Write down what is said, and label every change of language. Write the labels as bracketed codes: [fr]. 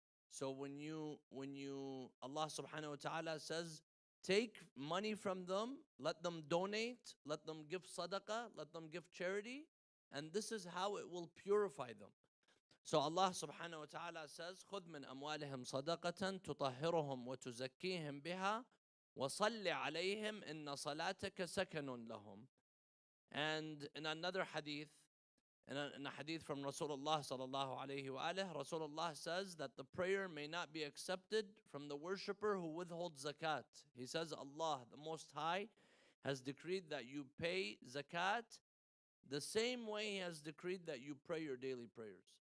[en] So when you Allah subhanahu wa ta'ala says, take money from them, let them donate, let them give sadaqah, let them give charity, and this is how it will purify them. So Allah subhanahu wa ta'ala says, [ar] خُذْ مِنْ أَمْوَالِهِمْ صَدَقَةً تُطَهِّرُهُمْ وَتُزَكِّيهِمْ بِهَا وَصَلِّ عَلَيْهِمْ إِنَّ صَلَاتَكَ سَكَنٌ لَهُمْ. [en] And in another hadith, in a hadith from Rasulullah sallallahu alayhi wa alihi, Rasulullah says that the prayer may not be accepted from the worshipper who withholds zakat. He says Allah, the Most High, has decreed that you pay zakat the same way He has decreed that you pray your daily prayers.